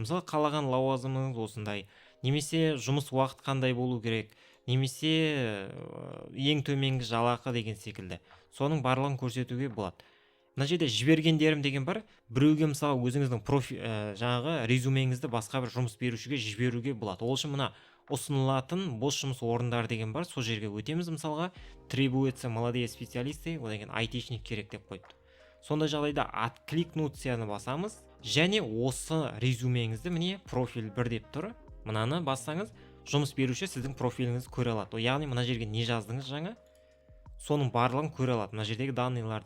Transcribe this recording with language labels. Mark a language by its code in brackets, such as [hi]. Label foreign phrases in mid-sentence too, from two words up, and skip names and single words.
[kk] Мысалы, қалаған лауазымыңыз осындай, немесе жұмыс уақыт қандай болу керек, немесе ең төменгі жалақы деген секілді. Соның барлығын көрсетуге болады. Мына жерде жібергендерім деген бар. Біреуге мысалы өзіңіздің жаңағы резюмеңізді басқа бір жұмыс берушіге жіберуге болады. Ол үшін мына ұсынылатын бос жұмыс орындары деген бар. Сол жерге өтеміз. Мысалға, [ru] требуется молодые специалисты, [kk] одан кейін айтишник керек деп қойыпты. Сондай жағдайда откликнуться-ны басамыз, және осы резюмеңізді міне профиль 1 деп тұр. Мынаны бассаңыз, жұмыс беруші сіздің профиліңізді көре алады. Яғни мына жерге не жаздыңыз жаңа, соның барлығын көре алады, мына жердегі данныйларды.